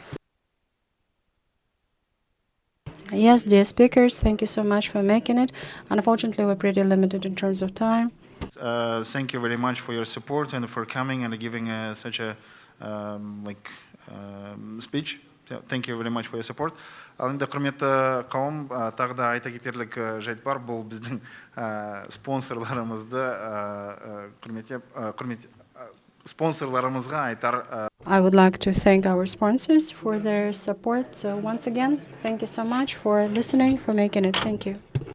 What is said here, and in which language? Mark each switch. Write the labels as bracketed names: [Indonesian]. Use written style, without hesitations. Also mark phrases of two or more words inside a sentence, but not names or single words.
[English] Yes, dear speakers, thank you so much for making it. Unfortunately, we're pretty limited in terms of time. Thank you very much for your support and for coming and giving such a speech. Thank you very much for your support. [Kazakh] Енді құрметті қауым, тағы да айта кетерлік жайт бар, бұл біздің спонсорларымызды спонсорларымызға айтар. [English] I would like to thank our sponsors for their support. So once again, thank you so much for listening, for making it. Thank you.